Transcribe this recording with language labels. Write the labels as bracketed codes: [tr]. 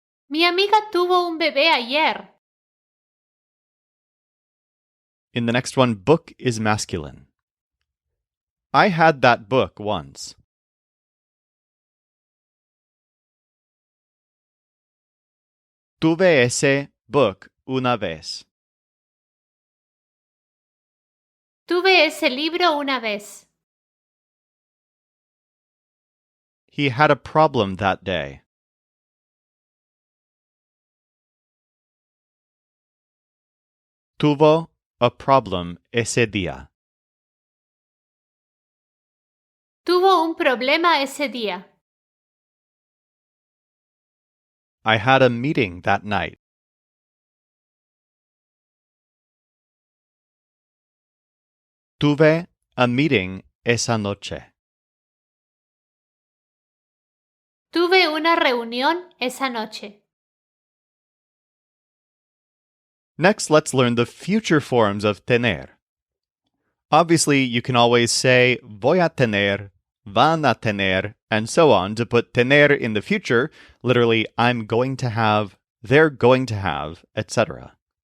[es] Mi amiga tuvo un bebé ayer. [en] In the next one, book is masculine. I had that book once. [es] Tuve ese [en] book [es] una vez. Tuve ese libro una vez. [en] He had a problem that day. [es] Tuvo [en] a problem [es] ese día. Tuvo un problema ese día. [en] I had a meeting that night. [es] Tuve [en] a meeting [es] esa noche. Tuve una reunión esa noche. [en] Next, let's learn the future forms of tener. Obviously, you can always say [es] voy a tener, van a tener, [en] and so on to put tener in the future, literally I'm going to have, they're going to have, etc.